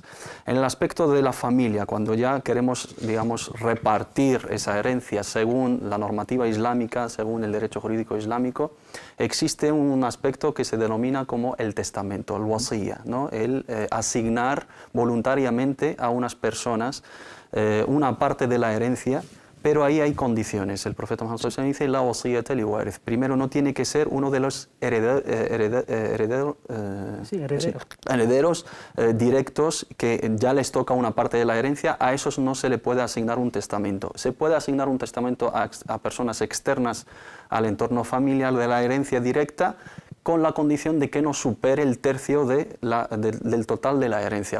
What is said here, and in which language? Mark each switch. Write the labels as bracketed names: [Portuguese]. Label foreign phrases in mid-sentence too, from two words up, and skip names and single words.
[Spanish] En el aspecto de la familia, cuando ya queremos, digamos, repartir esa herencia según la normativa islámica, según el derecho jurídico islámico, existe un aspecto que se denomina como el testamento, el wasiyya, ¿no? El asignar voluntariamente a unas personas una parte de la herencia, pero ahí hay condiciones. El profeta Muhammad [Arabic] صلى الله عليه وسلم [Spanish] dice: [Arabic] لا وصية لوارث. [Spanish] Primero, no tiene que ser uno de los herederos directos que ya les toca una parte de la herencia. A esos no se le puede asignar un testamento. Se puede asignar un testamento a personas externas al entorno familiar de la herencia directa, con la condición de que no supere el tercio del total de la herencia.